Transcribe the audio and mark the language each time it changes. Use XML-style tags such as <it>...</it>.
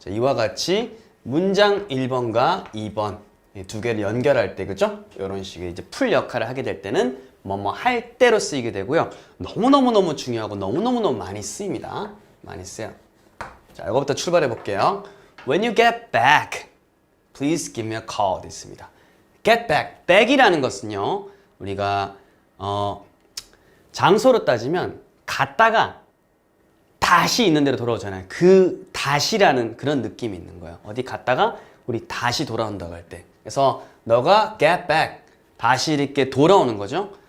<ko>자, 이와 같이 문장 1번과 2번 두 개를 연결할 때, 그죠? 이런 식의 이제 풀 역할을 하게 될 때는 뭐뭐 할 때로 쓰이게 되고요. 너무너무 중요하고 너무너무 많이 쓰입니다. 많이 써요. 자, 이거부터 출발해 볼게요.</ko> <en>When you get back, please give me a call.</en> <ko>됐습니다. get back. back이라는 것은요. 우리가 장소로 따지면 갔다가 다시 있는 데로 돌아오잖아요. 그 다시라는 그런 느낌이 있는 거예요. 어디 갔다가 우리 다시 돌아온다고 할 때. 그래서 너가 get back. 다시 이렇게 돌아오는 거죠.</ko>